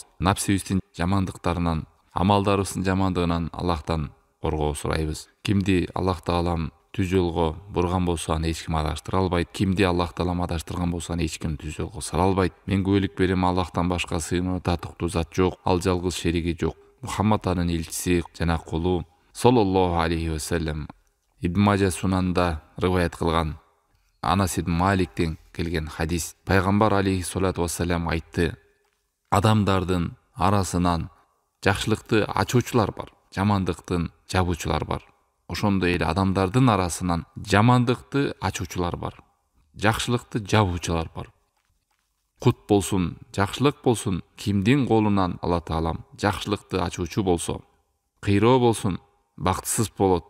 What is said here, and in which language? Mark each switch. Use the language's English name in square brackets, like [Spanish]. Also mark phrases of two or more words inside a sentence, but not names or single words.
[Kyrgyz] Напсибиздин жамандыктарынан, амалдарыбыздын жамандыгынан Аллахтан коргоо сурайбыз. Кимди Аллах Таалам түз жолго бурган болсо, аны эч ким адаштыра албайт. Кимди Аллах Таалам адаштырган болсо, аны эч ким түз жолго сала албайт. Мен күбөлүк берем, Аллахтан башка сыйынуу татыктуу зат жок, ал жалгыз шериги жок. Мухаммад анын элчиси жана кулу [Arabic] صلى الله عليه وسلم. [Kyrgyz] Ибн Мажа сунанда риваят кылган Анас ибн Маликтен келген хадис. Пайгамбар [Arabic] عليه الصلاة والسلام [Kyrgyz] айтты: адамдардын арасынан жакшылыкты ачуучулар бар, жамандыктын жабуучулар бар. Ошондой эле адамдардын арасынан жамандыкты ачуучулар бар, жакшылыкты жабуучулар бар. Кут болсун, жакшылык болсун, кимдин колунан Алла Таалам жакшылыкты ачуучу болсо, кыйроо болсун, бактысыз болот.